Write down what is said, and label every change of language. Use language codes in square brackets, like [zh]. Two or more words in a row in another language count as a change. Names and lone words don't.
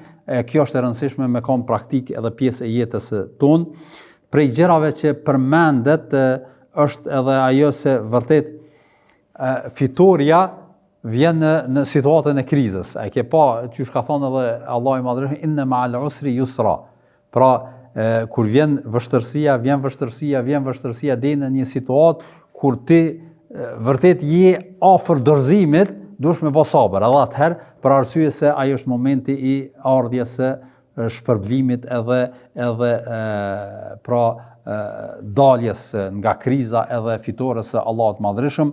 [sq] Kjo është e rëndësishme me kon praktik edhe pjesë e jetës tonë. Prej gjërave që përmendet është edhe ajo se vërtet fitoria vjen në situatën e krizës. A ke pa, qysh ka thonë edhe Allahu i Madhërisht, [ar] إن مع العسر يسرا. [sq] Pra, kur vjen vështërsia deri në një situatë kur ti vërtet je afër dorëzimit, duhesh me bë sabër. Edhe atëherë, për arsye se ai është momenti i ardhjes së shpërblimit edhe pra daljes nga kriza edhe fitores së Allahut Madhërisht.